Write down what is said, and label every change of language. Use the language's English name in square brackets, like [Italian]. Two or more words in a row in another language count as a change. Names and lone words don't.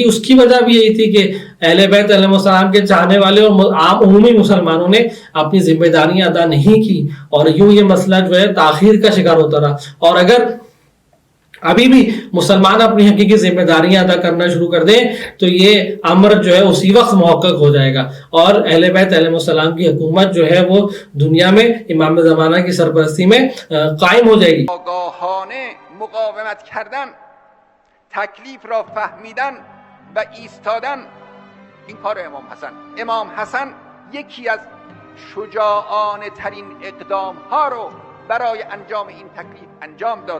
[Urdu] اس کی وجہ بھی یہی تھی کہ اہل بیت [Arabic] علیہ السلام [Urdu] کے چاہنے والے اور عام عمومی مسلمانوں نے اپنی ذمہ داریاں ادا نہیں کی اور یوں یہ مسئلہ جو ہے تاخیر کا شکار ہوتا رہا. اور اگر ابھی بھی مسلمان اپنی حقیقی ذمہ داریاں ادا کرنا شروع کر دیں تو یہ امر جو ہے اسی وقت محقق ہو جائے گا اور اہل بیت [Arabic] علیہ السلام [Urdu] کی حکومت جو ہے وہ دنیا میں امام زمانہ کی سرپرستی میں قائم ہو جائے گی. [Persian] آگاهانه مقاومت کردن، تکلیف را فهمیدن و ایستادن، این کار امام حسن یکی از شجاعانه ترین اقدام ها رو برای انجام این تکلیف انجام داد.